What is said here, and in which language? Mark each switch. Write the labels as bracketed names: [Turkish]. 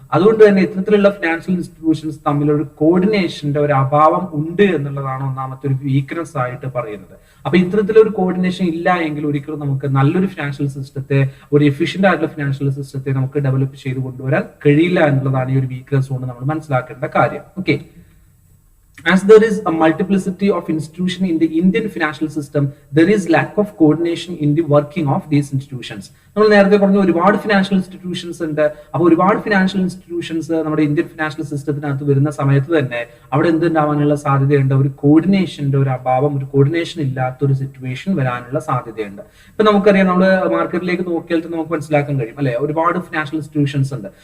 [Malayalam] അതുകൊണ്ട് തന്നെ ഇത്തരത്തിലുള്ള ഫിനാൻഷ്യൽ ഇൻസ്റ്റിറ്റ്യൂഷൻസ് തമ്മിലൊരു കോർഡിനേഷന്റെ ഒരു അഭാവം ഉണ്ട് എന്നുള്ളതാണ് ഒന്നാമത്തെ ഒരു വീക്ക്നെസ് ആയിട്ട് പറയുന്നത്. അപ്പൊ ഇത്തരത്തിലൊരു കോർഡിനേഷൻ ഇല്ല എങ്കിൽ ഒരിക്കലും നമുക്ക് നല്ലൊരു ഫിനാൻഷ്യൽ സിസ്റ്റത്തെ, ഒരു എഫിഷ്യന്റ് ആയിട്ടുള്ള ഫിനാൻഷ്യൽ സിസ്റ്റത്തെ നമുക്ക് ഡെവലപ്പ് ചെയ്ത് കൊണ്ടുവരാൻ കഴിയില്ല എന്നുള്ളതാണ് ഈ ഒരു വീക്ക്നെസ് കൊണ്ട് നമ്മൾ മനസ്സിലാക്കേണ്ട കാര്യം. [English] Okay, as there is a multiplicity of institution in the Indian financial system, there is lack of coordination in the working of these institutions. [Malayalam] നമ്മൾ നേരത്തെ പറഞ്ഞ ഒരുപാട് ഫിനാൻഷ്യൽ ഇൻസ്റ്റിറ്റ്യൂഷൻസ് ഉണ്ട്. അപ്പോൾ ഒരുപാട് ഫിനാൻഷ്യൽ ഇൻസ്റ്റിറ്റ്യൂഷൻസ് നമ്മുടെ ഇന്ത്യൻ ഫിനാൻഷ്യൽ സിസ്റ്റത്തിനകത്ത് വരുന്ന സമയത്ത് തന്നെ അവിടെ എന്തുണ്ടാവാനുള്ള സാധ്യതയുണ്ട്, ഒരു കോർഡിനേഷന്റെ ഒരു അഭാവം, ഒരു കോർഡിനേഷൻ ഇല്ലാത്ത ഒരു സിറ്റുവേഷൻ വരാനുള്ള സാധ്യതയുണ്ട്. ഇപ്പൊ നമുക്കറിയാം, നമ്മൾ മാർക്കറ്റിലേക്ക് നോക്കിയാൽ നമുക്ക് മനസ്സിലാക്കാൻ കഴിയും അല്ലെ, ഒരുപാട് ഫിനാൻഷ്യൽ ഇൻസ്റ്റിറ്റ്യൂഷൻസ് ഉണ്ട്.